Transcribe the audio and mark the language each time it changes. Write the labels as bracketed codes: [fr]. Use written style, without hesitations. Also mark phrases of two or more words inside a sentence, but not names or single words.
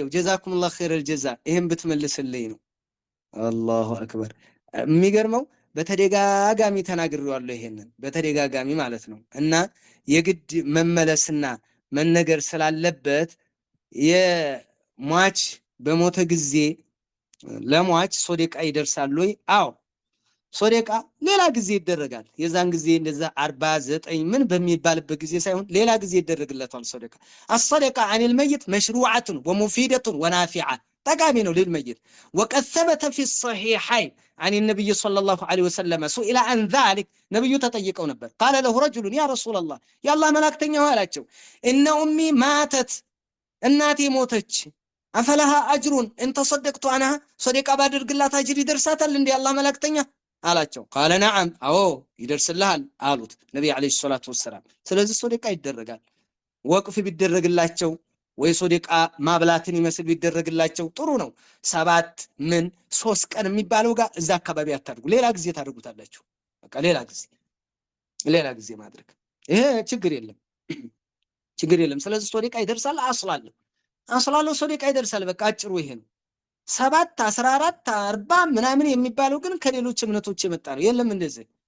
[ar] جزاكم الله خير الجزاء። [am] ይሄን ብትመልስልኝ ነው። [ar] الله أكبر። [am] የሚገርመው በተደጋጋሚ ተናግሬዋለሁ። ይሄንን በተደጋጋሚ ማለት ነው። እና የግድ መመለስና መነገር ስላለበት የሟች በሞተ ጊዜ ለሟች ሶደቃ ይደርሳል ወይ? አዎ ሶደቃ ሌላ ጊዜ ይደረጋል። የዛን ጊዜ እንደዛ 49 ምን በሚባልበት ጊዜ ሳይሆን ሌላ ጊዜ ይደረግለታል ሶደቃ። [ar] الصدقة عن الميت مشروعة ومفيدة ونافعة [am] ጠቃሚ ነው [ar] للميت وقد ثبت في الصحيحين عن النبي صلى الله عليه وسلم سئل عن ذلك [am] ነብዩ ተጠይቀው ነበር። [ar] قال له رجل يا رسول الله يا الله [am] መላእክተኛ አላቸው [ar] إن أمي ماتت [am] እናቴ ሞተች [ar] أفلها أجر إن تصدقت عنها صدقة [am] ባደርግላት አጅር ይደርሳታል እንዴ አላህ መላእክተኛ አላቸው። [ar] قال نعم [am] አዎ ይደርስልሃል አሉት ነብዩ [ar] عليه الصلاة والسلام። [am] ስለዚህ ሶደቃ ይደረጋል። ወቅፍ ቢደረግላቸው ወይ ሶደቃ ማብላትን ይመስል ቢደረግላቸው ጥሩ ነው። 3 ቀን የሚባለው ጋር እዛ አካባቢ አታድርጉ። ሌላ ጊዜ ታደርጉታላችሁ። በቃ ሌላ ጊዜ ማድረግ ይሄ ችግር የለም። ስለዚህ ሶደቃ ይደርሳል። አስላለው ሶደቃ ይደርሳል። በቃ አጭሩ ይሄ ነው። 7 14 40 ምናምን የሚባለው ግን ከሌሎች እምነቶች የመጣ ነው። የለም እንደዚህ